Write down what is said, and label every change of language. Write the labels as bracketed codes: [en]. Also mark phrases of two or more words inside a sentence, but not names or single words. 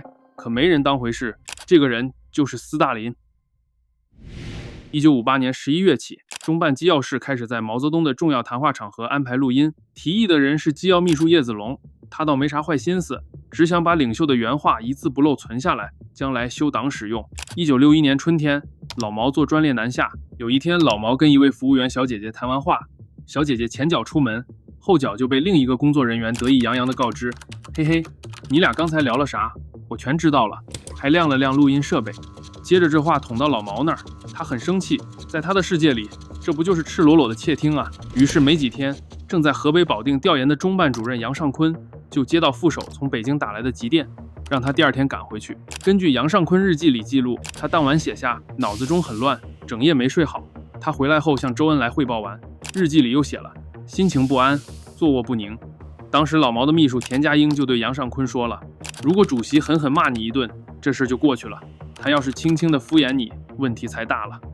[zh] 可沒人當回事，這個人就是斯大林。1958年11月起，中辦機要室開始在毛澤東的重要談話場合安排錄音，提議的人是機要秘書葉子龍，他倒沒啥壞心思，只想把領袖的原話一字不漏存下來，將來修黨使用。1961年春天，老毛坐專列南下，有一天老毛跟一位服務員小姐姐談完話，小姐姐前腳出門，後腳就被另一個工作人員得意洋洋地告知，嘿嘿，你倆剛才聊了啥？我全知道了。”還亮了亮錄音設備。接着這話捅到老毛那兒，他很生氣，在他的世界裡，這不就是赤裸裸的竊聽啊？於是沒幾天，正在河北保定調研的中辦主任杨尚昆就接到副手從北京打來的急電，讓他第二天趕回去。根据杨尚昆日記裡記錄，他當晚寫下腦子中很亂，整夜沒睡好。他回來後向周恩来匯報完，日記裡又寫了心情不安，坐臥不寧。當時老毛的秘書田家英就對杨尚昆說了，如果主席狠狠罵你一頓，這事就过去了，他要是輕輕地敷衍你，問題才大了。